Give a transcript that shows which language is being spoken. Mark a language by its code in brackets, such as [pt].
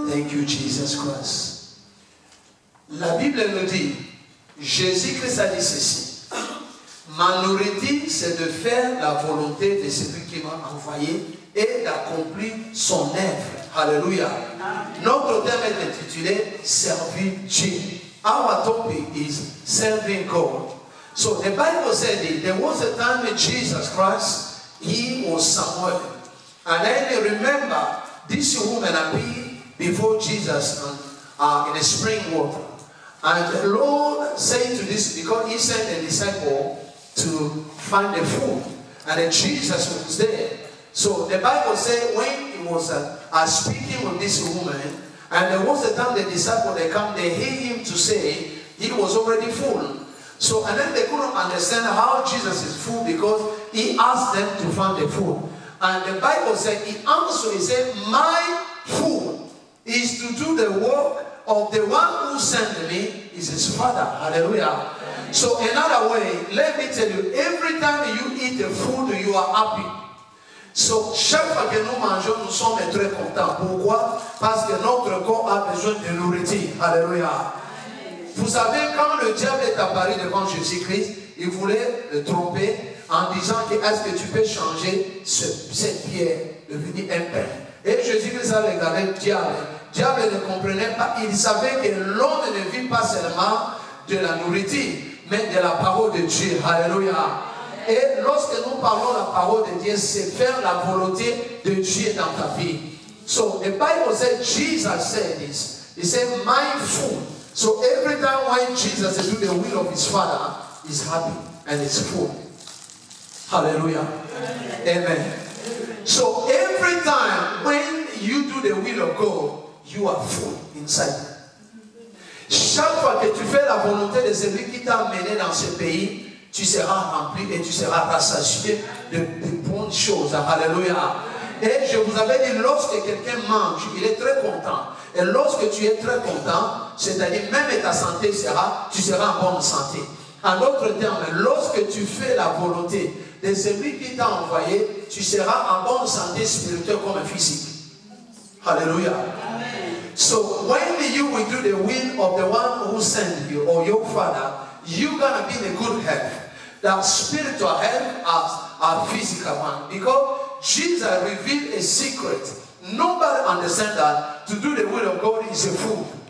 [en] Thank you, Jesus Christ. [fr] La Bible nous dit, Jésus-Christ a dit ceci. Ma nourriture, c'est de faire la volonté de celui qui m'a envoyé et d'accomplir son œuvre. Alléluia. Notre thème est intitulé Servir Dieu. [en] Our topic is serving God. So the Bible said that there was a time when Jesus Christ, he was somewhere. And then remember, this woman appeared before Jesus in a spring water. And the Lord said to this, because he sent a disciple to find the food. And then Jesus was there. So the Bible said when he was speaking with this woman, and there was a time the disciple, they come, they hear him to say he was already full. So, and then they couldn't understand how Jesus is full because he asked them to find the food. And the Bible said, he answered, he said, my food is to do the work of the one who sent me, is his Father. Hallelujah. So another way, let me tell you, every time you eat the food, you are happy. [fr] So chaque fois que nous mangeons, nous sommes très contents. Pourquoi? Parce que notre corps a besoin de nourriture. Alléluia. Vous savez, quand le diable est apparu devant Jésus-Christ, il voulait le tromper en disant que est-ce que tu peux changer cette pierre, devenir un pain. Et Jésus-Christ a regardé le diable. Le diable ne comprenait pas. Il savait que l'homme ne vit pas seulement de la nourriture, mais de la parole de Dieu. Alléluia. Et lorsque nous parlons la parole de Dieu, c'est faire la volonté de Dieu dans ta vie. [en] So the Bible said, Jesus said this. He said, my food. So every time when Jesus do the will of his Father, he's happy and it's full. Hallelujah. Amen. So every time when you do the will of God, you are full inside. [fr] Chaque fois que tu fais la volonté de celui qui t'a amené dans ce pays, tu seras rempli et tu seras rassasié de bonnes choses. Alléluia. Et je vous avais dit, lorsque quelqu'un mange, il est très content. Et lorsque tu es très content, c'est-à-dire même ta santé tu seras en bonne santé. En d'autres termes, lorsque tu fais la volonté de celui qui t'a envoyé, tu seras en bonne santé spirituelle comme physique. Hallelujah. [en] So when you will do the will of the one who sent you or your Father, you're going to be in a good health. That spiritual health as a physical one. Because Jesus revealed a secret. Nobody understands that to do the will of God is a food.